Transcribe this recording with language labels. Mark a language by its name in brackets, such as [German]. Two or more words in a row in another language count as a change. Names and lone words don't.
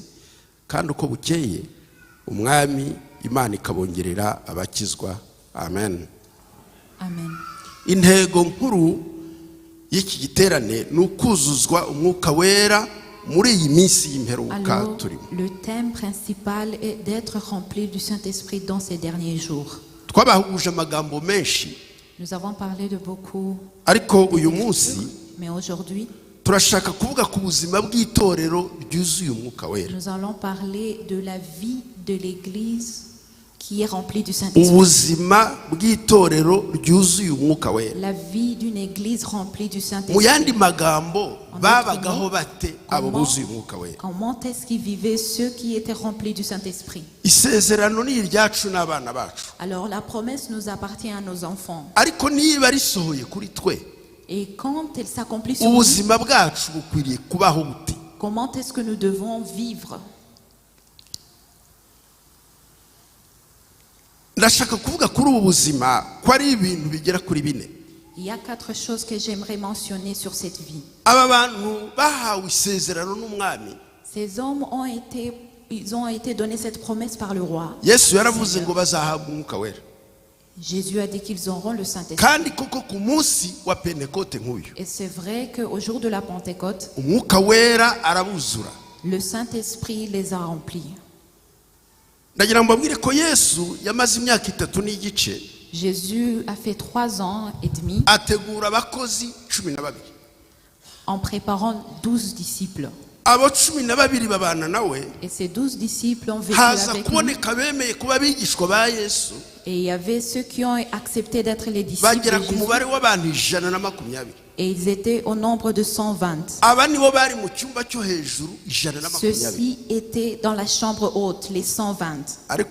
[Kinyarwanda] Kandi uko bukeye umwami Imana ikabongerera abakizwa. Amen. Amen. Intego nkuru y'iki giterane ni ukuzuzwa umwuka wera muri iyi minsi y'imperuka turimo. [French] Le thème principal est d'être rempli du Saint-Esprit dans ces derniers jours. [Kinyarwanda] Twabahuguje amagambo menshi. [French] Nous avons parlé de beaucoup. [Kinyarwanda] Ariko uyu munsi, [French] mais aujourd'hui, [Kinyarwanda] turashaka kuvuga ku buzima bw'itorero ryuzuye umwuka wera. [French] Nous allons parler de la vie de l'église qui est remplie du Saint-Esprit. [Kinyarwanda] Ubuzima bw'itorero ryuzuye umwuka wera. [French] La vie d'une église remplie du Saint-Esprit. [Kinyarwanda] Mu yandi magambo, babagaho bate abo buzuye umwuka wera? [French] Comment est-ce qu'ils vivaient ceux qui étaient remplis du Saint-Esprit? [Kinyarwanda] Isezerano ni iryacu n'abana bacu. [French] Alors la promesse nous appartient à nos enfants. [Kinyarwanda] Ariko niba risohoye kuri twe, [French] et quand elle s'accomplit sur nous, [Kinyarwanda] ubuzima bwacu bukwiriye kubaho bute? [French] comment est-ce que nous devons vivre? [Kinyarwanda] Ndashaka kuvuga kuri ubu buzima ko ari ibintu bigera kuri 4. [French] Il y a 4 choses que j'aimerais mentionner sur cette vie. [Kinyarwanda] Aba bantu bahawe isezerano n'umwami. [French] Ces hommes ont été donnés cette promesse par le roi. [Kinyarwanda] Yesu yaravuze ngo bazahabwa umwuka wera. [French] Jésus a dit qu'ils auront le Saint-Esprit. [Kinyarwanda] Kandi koko ku munsi wa Pentecote nk'uyu, [French] et c'est vrai qu'au jour de la Pentecôte, [Kinyarwanda] umwuka wera arabuzura. [French] Le Saint-Esprit les a remplis. [Kinyarwanda] Ndagira ngo mbabwire ko Yesu yamaze imyaka 3 n'igice. [French] Jésus a fait 3 ans et demi [Kinyarwanda] ategura abakozi 12 [French] en préparant 12 disciples. [Kinyarwanda] Abo 12 babana nawe. [French] Et ces 12 disciples ont vécu avec lui. Et il y avait ceux qui ont accepté d'être les disciples de Jésus. Et ils étaient au nombre de 120. Ceux-ci étaient dans la chambre haute, les 120.